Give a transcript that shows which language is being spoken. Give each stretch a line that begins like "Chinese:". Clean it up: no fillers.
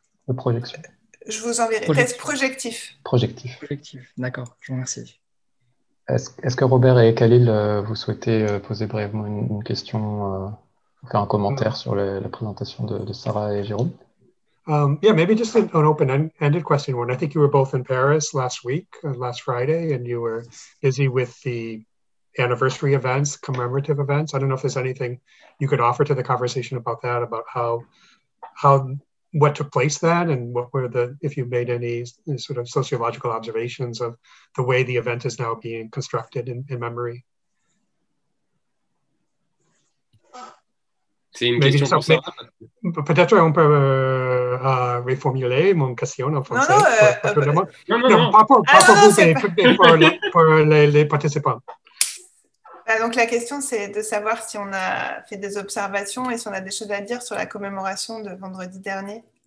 French: de projection? Je vous enverrai. Test projectif. Projectif. Projectif, d'accord, je vous remercie. Est-ce que Robert et Khalil, vous souhaitez poser brièvement une question, faire un commentaire sur la présentation de Sarah et Jérôme?
English: Yeah, maybe just an open-ended question one. I think you were both in Paris last week, last Friday, and you were busy with the anniversary events, commemorative events. I don't know if there's anything you could offer to the conversation about that, about what took place then, and what were if you made any sort of sociological observations of the way the event is now being constructed in memory.
French: C'est une question pour Sarah. Peut-être on peut reformuler mon question en français. Non, pas pour vous, mais pour les participants. Donc la question, c'est de savoir si on a fait des observations et si on a des choses à dire sur la commémoration de vendredi dernier.